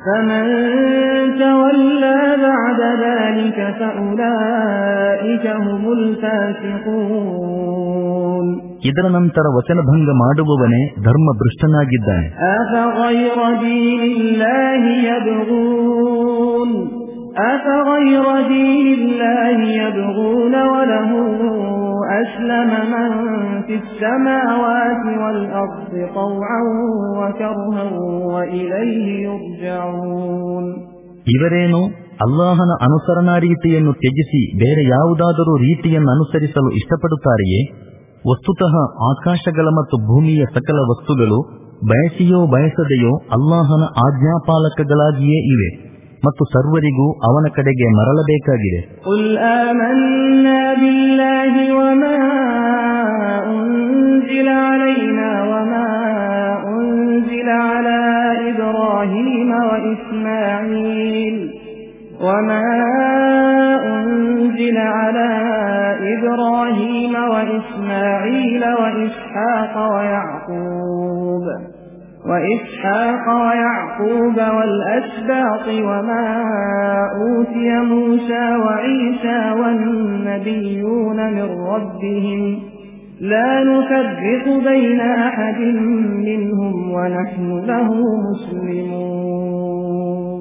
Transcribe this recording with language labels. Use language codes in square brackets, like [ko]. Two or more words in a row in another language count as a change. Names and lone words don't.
[kn] ಇದರ ನಂತರ ವಚನಭಂಗ ಮಾಡುವವನೇ ಧರ್ಮಭ್ರಷ್ಟನಾಗಿದ್ದಾನೆ. [ar] أفغير دين الله يبغون وله أسلم من في السماوات والأرض طوعا وكرها وإليه يرجعون. [kn] ಇವರೇನು ಅಲ್ಲಾಹನ ಅನುಸರಣಾ ರೀತಿಯನ್ನು ತ್ಯಜಿಸಿ ಬೇರೆ ಯಾವುದಾದರೂ ರೀತಿಯನ್ನು ಅನುಸರಿಸಲು ಇಷ್ಟಪಡುತ್ತಾರೆಯೇ? ವಸ್ತುತಃ ಆಕಾಶಗಳ ಮತ್ತು ಭೂಮಿಯ ಸಕಲ ವಸ್ತುಗಳು ಬಯಸಿಯೋ ಬಯಸದೆಯೋ ಅಲ್ಲಾಹನ ಆಜ್ಞಾಪಾಲಕಗಳಾಗಿಯೇ ಇವೆ ಮತ್ತು ಸರ್ವರಿಗೂ ಅವನ ಕಡೆಗೆ ಮರಳಬೇಕಾಗಿದೆ. [ar] قل آمنا بالله وما أنزل علينا وما أنزل على إبراهيم وإسماعيل وإسحاق ويعقوب والأسباط وما أوتي موسى وعيسى والنبيون من ربهم لا نفرق بين أحد منهم ونحن له مسلمون.